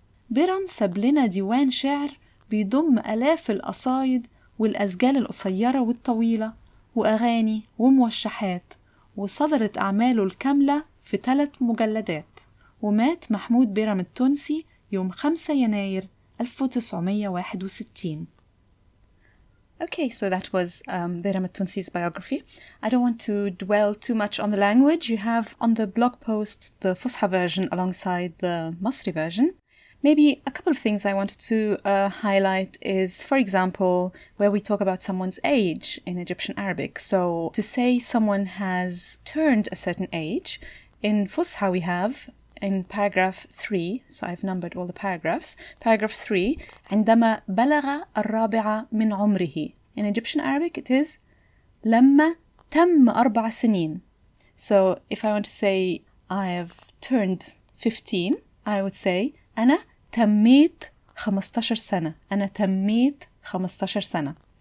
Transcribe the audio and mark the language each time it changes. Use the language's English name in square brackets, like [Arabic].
[Arabic] بيرم ساب لنا ديوان شعر بيضم آلاف القصايد والأزجال القصيرة والطويلة وأغاني وموشحات، وصدرت أعماله الكاملة في 3 مجلدات. ومات محمود بيرم التونسي يوم 5 يناير 1961. [English] Okay, so that was Bayram Al-Tunisi's biography. I don't want to dwell too much on the language. You have on the blog post the Fusha version alongside the Mosri version. Maybe a couple of things I wanted to highlight is, for example, where we talk about someone's age in Egyptian Arabic. So to say someone has turned a certain age, in Fusha we have in paragraph 3, so I've numbered all the paragraphs. Paragraph 3, [Arabic] عندما بلغ الرابعة من عمره. [English] In Egyptian Arabic it is [Arabic] لما تم 4 سنين. [English] So if I want to say I have turned 15, I would say [Arabic] أنا تميت 15 سنة. أنا تميت 15 سنة.